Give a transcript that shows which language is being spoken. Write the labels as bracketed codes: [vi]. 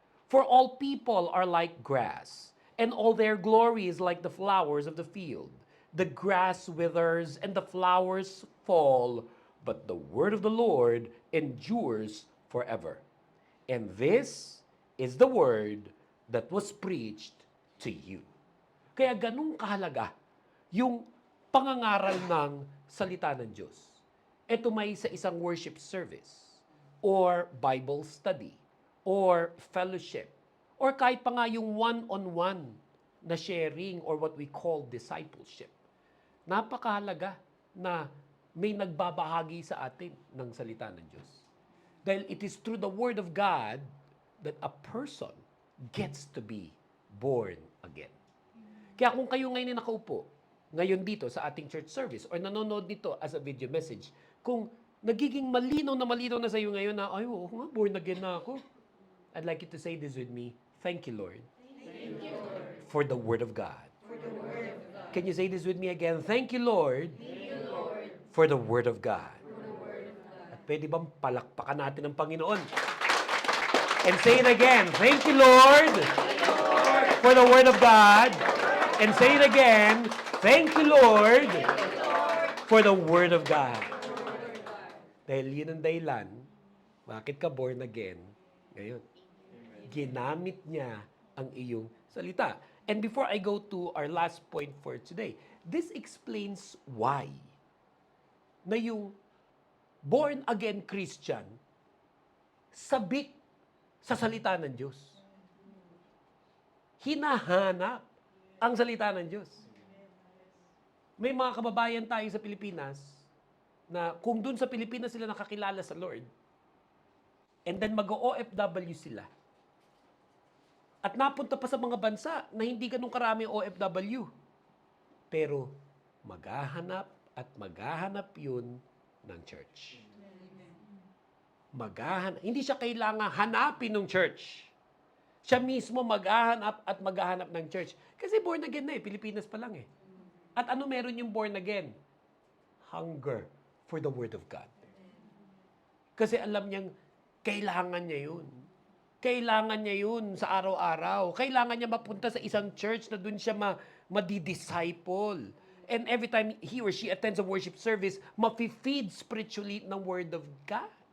[en] For all people are like grass, and all their glory is like the flowers of the field. The grass withers and the flowers fall, but the word of the Lord endures forever. And this is the word that was preached to you." [tl] Kaya ganun kahalaga yung pangangaral ng salita ng Diyos. Ito may sa isang worship service, or Bible study, or fellowship, or kahit pa nga yung one-on-one na sharing [en] or what we call discipleship. [tl] Napakahalaga na may nagbabahagi sa atin ng salita ng Diyos. Dahil [en] it is through the Word of God that a person gets to be born again. [tl] Kaya kung kayo ngayon ay nakaupo, ngayon dito sa ating church service, or nanonood dito [en] as a video message, [tl] kung nagiging malinaw na sa iyo ngayon na, ay, oo nga, born again na ako. [en] I'd like you to say this with me. Thank you, Lord. Thank you, Lord, For the Word of God. for the word of God. Can you say this with me again? Thank you, Lord, Thank you, Lord, for the Word of God. for the word of God. [tl] At pwede bang palakpakan natin ang Panginoon? [en] And say it again. Thank you, Lord, for the Word of God. And say it again. Thank you, Lord, for the Word of God. [tl] Dahil yun ang dahilan, bakit ka born again ngayon? Ginamit niya ang iyong salita. [en] And before I go to our last point for today, this explains why na yung born-again Christian [tl] sabik sa salita ng Diyos. Hinahanap ang salita ng Diyos. May mga kababayan tayo sa Pilipinas na kung dun sa Pilipinas sila nakakilala sa Lord, and then mag-OFW sila, at napunta pa sa mga bansa na hindi ganun karami OFW. Pero maghahanap at maghahanap yun ng church. Hindi siya kailangan hanapin ng church. Siya mismo maghahanap at maghahanap ng church. Kasi born again na eh, Pilipinas pa lang eh. At ano meron yung born again? [en] Hunger for the Word of God. [tl] Kasi alam niyang kailangan niya yun. Kailangan niya yun sa araw-araw. Kailangan niya mapunta sa isang church na dun siya madi-disciple. [en] And every time he or she attends a worship service, mafe-feed spiritually ng Word of God.